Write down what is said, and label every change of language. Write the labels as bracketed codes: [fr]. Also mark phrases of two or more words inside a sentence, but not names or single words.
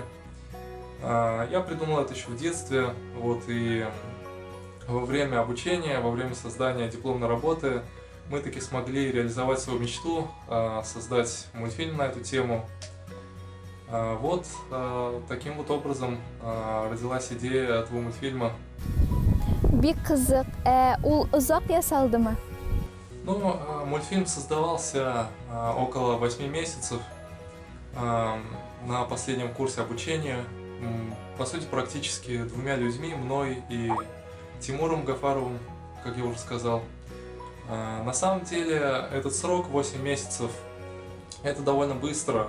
[ru] Я придумал это еще в детстве, и во время обучения, во время создания дипломной работы мы таки смогли реализовать свою мечту, создать мультфильм на эту тему. Таким вот образом родилась идея этого мультфильма. [tt] Бик кызык. Ул узак ясалдымы? [ru] Мультфильм создавался около 8 месяцев на последнем курсе обучения. По сути, практически двумя людьми, мной и Тимуром Гафаровым, как я уже сказал. На самом деле, этот срок 8 месяцев – это довольно быстро.